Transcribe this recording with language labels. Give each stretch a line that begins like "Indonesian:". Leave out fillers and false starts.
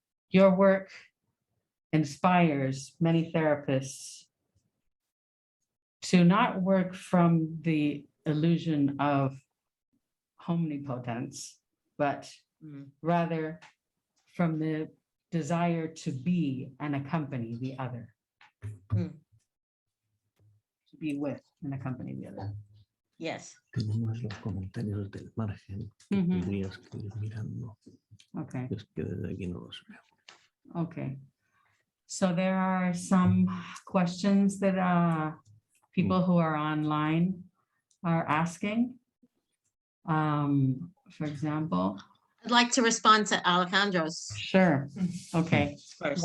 English: Your work inspires many therapists to not work from the illusion of omnipotence, but rather from the desire to be and accompany the other. To be with and accompany the other. Yes.
Spanish: Tenemos los comentarios del margen que tendrías que ir mirando.
English: Okay.
Spanish: Es que desde aquí no los veo.
English: Okay. So there are some questions that people who are online are asking. For example. I'd like to respond to Alejandro's Sure. Okay. first.